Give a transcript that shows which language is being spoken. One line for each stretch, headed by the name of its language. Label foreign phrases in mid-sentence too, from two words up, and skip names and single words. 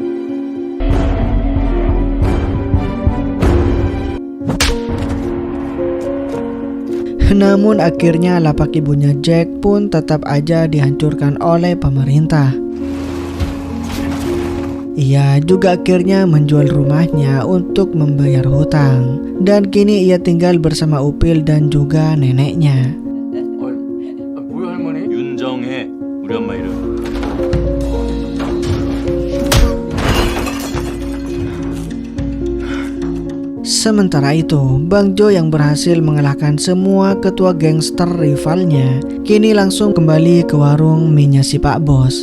Indonesian: Namun akhirnya lapak ibunya Jack pun tetap aja dihancurkan oleh pemerintah. Ia juga akhirnya menjual rumahnya untuk membayar hutang. Dan kini ia tinggal bersama Upil dan juga neneknya.
Korean: 뭐야 할머니? 윤정혜 우리 엄마 이름.
Indonesian: Sementara itu, Bang Jo yang berhasil mengalahkan semua ketua gangster rivalnya, kini langsung kembali ke warung mie-nya si Pak Bos.